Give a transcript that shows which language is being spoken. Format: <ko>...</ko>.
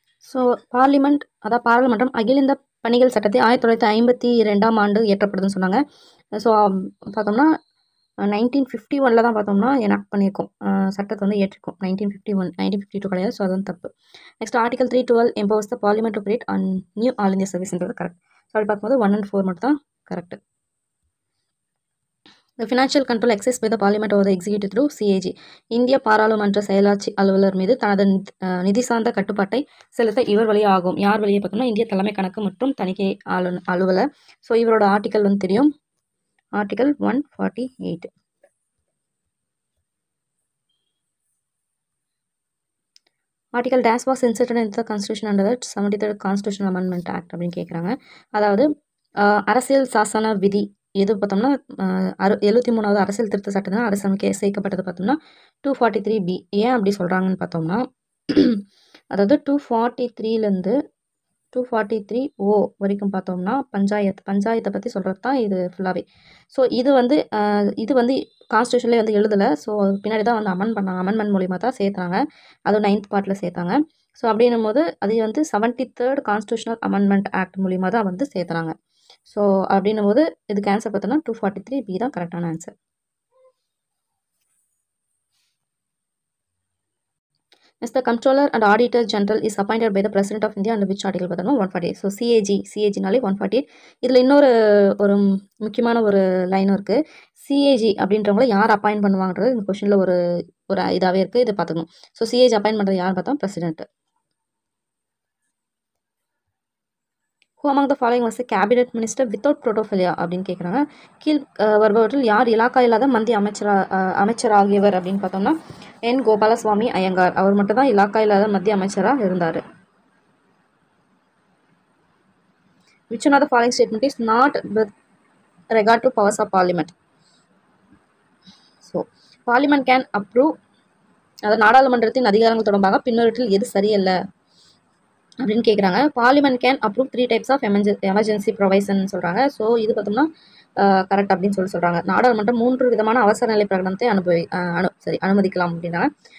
<ta>So பாராளுமன்றம் அகில இந்திய பணிகள் சட்டத்தை 1952ஆம் ஆண்டு இயற்றப்படுதுன்னு சொன்னாங்க. ஸோ பார்த்தோம்னா 1951 தான் பார்த்தோம்னா எனாக்ட் பண்ணியிருக்கோம், சட்டத்தை வந்து ஏற்றிருக்கோம். 1952 கிடையாது. ஸோ அது வந்து தப்பு.</ta> <en>Next article 312 empowers the parliament to create a new all India சர்வீஸ்ன்றது correct.</en> <ta>So அப்படி பார்க்கும்போது 1 and 4 மட்டும் தான் correct.</ta> <en>The financial control exercised by the parliament over the executive through CAG.</en> <ta>இந்திய பாராளுமன்ற செயலாட்சி அலுவலர் மீது தனது நிதி சார்ந்த கட்டுப்பாட்டை செலுத்த இவர் வழியே ஆகும். யார் வழியே பார்த்தோம்னா இந்திய தலைமை கணக்கு மற்றும் தணிக்கை அலுவலர். ஸோ இவரோட ஆர்டிக்கல் வந்து தெரியும், article 148.</ta> <en>article dash was inserted in the constitution under the 73rd constitution amendment act</en> <ta>அப்படின்னு கேட்குறாங்க. அதாவது அரசியல் சாசன விதி எது பார்த்தோம்னா 73வது அரசியல் திருத்த சட்டம் தான் அரசமைக்க சேர்க்கப்பட்டது பார்த்தோம்னா 243B. ஏன் அப்படி சொல்கிறாங்கன்னு பார்த்தோம்னா அதாவது 243லேருந்து 243O வரைக்கும் பார்த்தோம்னா பஞ்சாயத்தை பற்றி சொல்கிறது தான் இது ஃபுல்லாகவே. ஸோ இது வந்து கான்ஸ்டியூஷன்லேயே வந்து எழுதலை. ஸோ பின்னாடி தான் வந்து அமெண்ட்மெண்ட் மூலிமா தான் சேர்த்தாங்க. அதுவும் 9th பார்ட்டில் சேர்த்தாங்க. ஸோ அப்படின்னும் போது அது வந்து 73rd கான்ஸ்டியூஷனல் அமெண்ட்மெண்ட் ஆக்ட் மூலிமா தான் வந்து சேர்த்துறாங்க. ஸோ அப்படின்னும் போது இதுக்கு ஆன்சர் பார்த்தோம்னா 243B தான் கரெக்டான answer.</ta> <en>As the Comptroller and Auditor General is appointed by the President of India under which article பார்த்தோம்னா 148.</en> <ta>ஸோ சிஏஜினாலே 148. இதில் இன்னொரு ஒரு முக்கியமான ஒரு லைனும் இருக்குது. சிஏஜி அப்படின்றவங்கள யார் அப்பாயின்ட் பண்ணுவாங்கன்றது இந்த கொஷனில் ஒரு இதாகவே இருக்குது, இதை பார்த்துக்கணும். ஸோ சிஏஜி அப்பாயின்ட் பண்ணுறது யார் பார்த்தோம், president.</ta> <en>Who among the following was a cabinet minister without portfolio</en> <ta>அப்படின்னு கேட்குறாங்க. கீழ் வருபவற்றில் யார் இலாக்கா இல்லாத மத்திய அமைச்சர் ஆகியவர் அப்படின்னு பார்த்தோம்னா என் கோபாலசுவாமி ஐயங்கார். அவர் மட்டும் தான் இலாக்கா இல்லாத மத்திய அமைச்சராக இருந்தார்.</ta> <en>Which one of the following statement is not with regard to powers of parliament? So parliament can approve,</en> <ta>அதாவது நாடாளுமன்றத்தின் அதிகாரங்கள் தொடர்பாக பின்னொருற்றில் எது சரியல்ல அப்படின்னு கேட்குறாங்க.</ta> <en>parliament can approve 3 types of emergency provision</en> <ta>சொல்கிறாங்க. ஸோ இது பார்த்தோம்னா கரெக்ட் அப்படின்னு சொல்கிறாங்க. நாடாளுமன்றம் 3 விதமான அவசர நிலை பிரகடனத்தை அனுமதிக்கலாம் அப்படின்றாங்க.</ta>